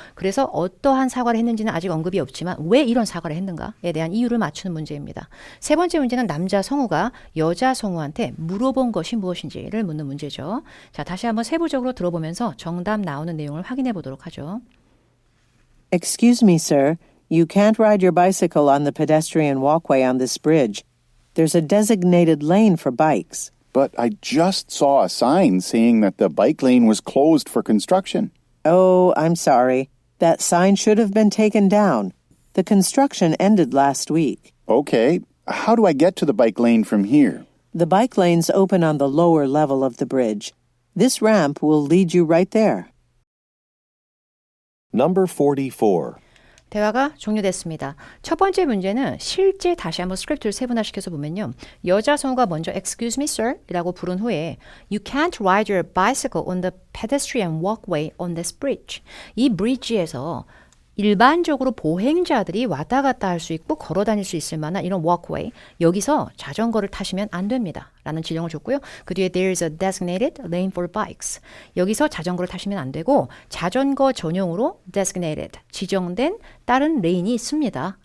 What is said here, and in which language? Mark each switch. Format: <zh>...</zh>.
<ko>그래서 어떠한 사과를 했는지는 아직 언급이 없지만 왜 이런 사과를 했는가에 대한 이유를 맞추는 문제입니다. 세 번째 문제는 남자 성우가 여자 성우한테 물어본 것이 무엇인지를 묻는 문제죠. 자, 다시 한번 세부적으로 들어보면서 정답 나오는 내용을 확인해 보도록 하죠.</ko> <en>Excuse me, sir. You can't ride your bicycle on the pedestrian walkway on this bridge. There's a designated lane for bikes. But I just saw a sign saying that the bike lane was closed for construction. Oh, I'm sorry. That sign should have been taken down. The construction ended last week. Okay, how do I get to the bike lane from here? The bike lanes open on the lower level of the bridge. This ramp will lead you right there. Number 44.</en> <ko>대화가 종료됐습니다. 첫 번째 문제는 실제 다시 한번 스크립트를 세분화시켜서 보면요. 여자 성우가 먼저</ko> <en>Excuse me, sir</en> <ko>이라고 부른 후에</ko> <en>You can't ride your bicycle on the pedestrian walkway on this bridge.</en> <ko>이 bridge에서 일반적으로 보행자들이 왔다 갔다 할 수 있고 걸어 다닐 수 있을 만한 이런 walkway, 여기서 자전거를 타시면 안 됩니다. 라는 지령을 줬고요. 그 뒤에</ko> <en>There is a designated lane for bikes.</en> <ko>여기서 자전거를 타시면 안 되고 자전거 전용으로 designated, 지정된 다른 레인이 있습니다.</ko>